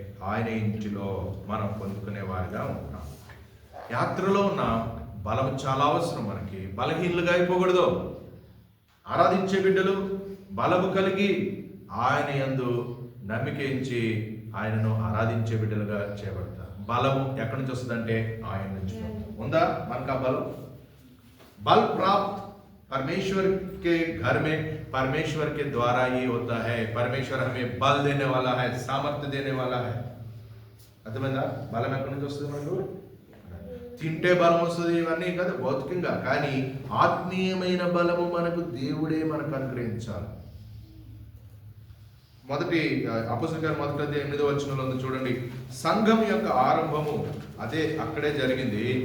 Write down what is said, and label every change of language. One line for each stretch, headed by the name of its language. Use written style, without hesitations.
Telugu: ఆయన ఇంటిలో మనం పొందుకునే వారిగా ఉంటాం. యాత్రలో ఉన్న బలం చాలా అవసరం. మనకి బలహీనులుగా అయిపోకూడదు. ఆరాధించే బిడ్డలు బలము కలిగి ఆయన యందు నమ్మిక ఉంచి ఆయనను ఆరాధించే బిడ్డలుగా చేయబడతారు. బలము ఎక్కడి నుంచి వస్తుందంటే ఆయన నుంచి ఉందా మనకు ఆ బలం.
Hindi: बल प्राप्त परमेश्वर के घर में परमेश्वर के द्वारा ही होता है. परमेश्वर हमें बल देने वाला है, सामर्थ्य देने वाला है.
Telugu: అర్థమైందా? బలం ఎక్కడి నుంచి వస్తుంది? మనకు తింటే బలం వస్తుంది, ఇవన్నీ కదా భౌతికంగా. కానీ ఆత్మీయమైన బలము మనకు దేవుడే మనకు అనుగ్రహించాలి. మొదటి అపోస్తలుల కార్యం మొదటి అధ్యాయం 8వ వచనంలో ఉంది చూడండి. సంఘం యొక్క ఆరంభము అదే అక్కడే జరిగింది.